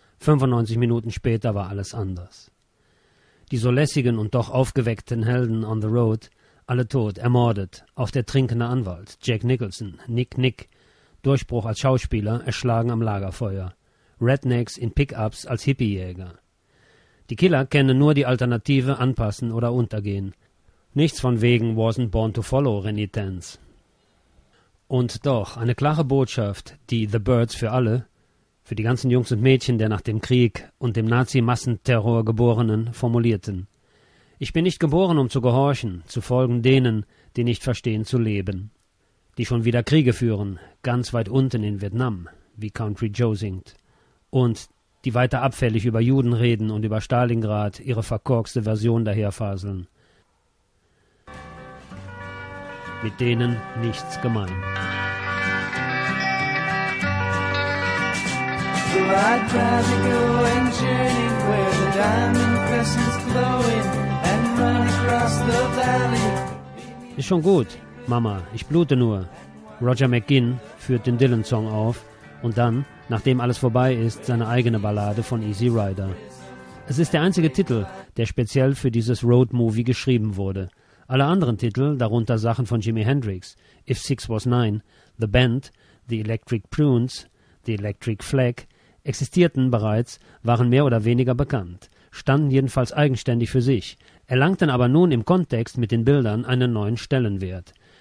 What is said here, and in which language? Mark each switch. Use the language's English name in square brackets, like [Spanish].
[German] 95 Minuten später war alles anders. Die so lässigen und doch aufgeweckten Helden [English] on the road, [German] alle tot, ermordet, auch der trinkende Anwalt, Jack Nicholson, Nick Nick, Durchbruch als Schauspieler, erschlagen am Lagerfeuer. Rednecks in Pickups als Hippiejäger. Die Killer kennen nur die Alternative anpassen oder untergehen. Nichts von wegen [English] wasn't born to follow [German] Renitence. Und doch, eine klare Botschaft, die The Birds für alle, für die ganzen Jungs und Mädchen der nach dem Krieg und dem Nazi-Massenterror Geborenen, formulierten. Ich bin nicht geboren, um zu gehorchen, zu folgen denen, die nicht verstehen zu leben. Die schon wieder Kriege führen, ganz weit unten in Vietnam, wie Country Joe singt. Und die weiter abfällig über Juden reden und über Stalingrad ihre verkorkste Version daherfaseln. Mit denen nichts gemein. [English] So I'd rather go and journey where the diamond crescent's glowing and run across the valley. [German] Ist schon gut, Mama, ich blute nur. Roger McGinn führt den Dylan-Song auf und dann, nachdem alles vorbei ist, seine eigene Ballade von Easy Rider. Es ist der einzige Titel, der speziell für dieses Road-Movie geschrieben wurde. Alle anderen Titel, darunter Sachen von Jimi Hendrix, If Six Was Nine, The Band, The Electric Prunes, The Electric Flag, existierten bereits, waren mehr oder weniger bekannt, standen jedenfalls eigenständig für sich, erlangten aber nun im Kontext mit den Bildern einen neuen Stellenwert.